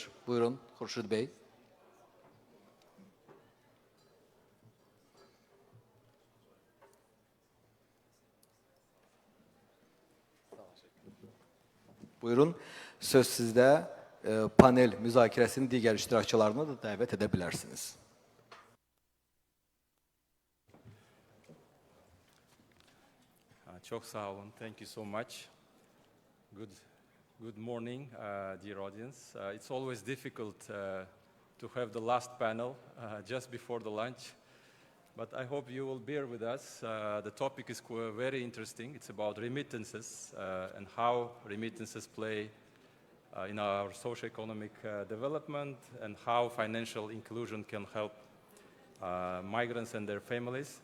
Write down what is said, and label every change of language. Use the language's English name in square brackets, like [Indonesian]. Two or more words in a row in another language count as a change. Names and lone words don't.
[Azerbaijani] Buyurun, Xurşid bəy. Buyurun, söz sizdə. Panel müzakirəsinin digər iştirakçılarını da dəvət edə bilərsiniz. [Turkish] Çok sağ olun. [English] Thank you so much. Good morning, dear audience. It's always difficult to have the last panel just before the lunch, but I hope you will bear with us. The topic is very interesting. It's about remittances and how remittances play in our socio-economic development and how financial inclusion can help migrants and their families.